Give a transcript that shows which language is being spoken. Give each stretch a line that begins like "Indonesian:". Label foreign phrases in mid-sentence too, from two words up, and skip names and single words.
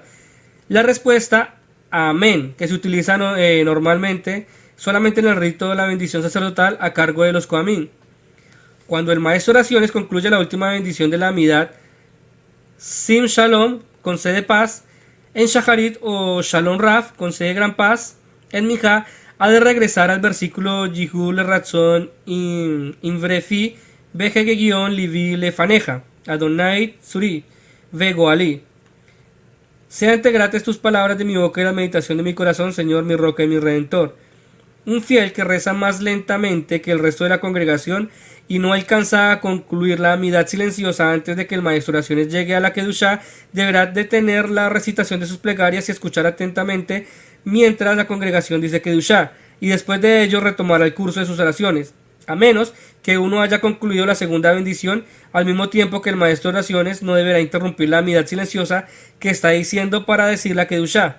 Spanish: La respuesta, amén, que se utiliza normalmente solamente en el rito de la bendición sacerdotal a cargo de los Kohamim. Cuando el maestro de oraciones concluye la última bendición de la Amidad, Sim Shalom, concede paz, en Shaharit o Shalom Raf, concede gran paz, en Minjá ha de regresar al versículo
Hebrew: יהיו לרצון אמרי פי והגיון לבי לפניך, ה' צורי, וגואלי.
Spanish: Sean gratas tus palabras de mi boca y la meditación de mi corazón, Señor, mi roca y mi redentor. Un fiel que reza más lentamente que el resto de la congregación y no alcanza a concluir la amidad silenciosa antes de que el maestro de oraciones llegue a la Kedushá, deberá detener la recitación de sus plegarias y escuchar atentamente mientras la congregación dice Kedushá, y después de ello retomará el curso de sus oraciones, a menos que uno haya concluido la segunda bendición, al mismo tiempo que el maestro de oraciones no deberá interrumpir la amidad silenciosa que está diciendo para decir la Kedushá.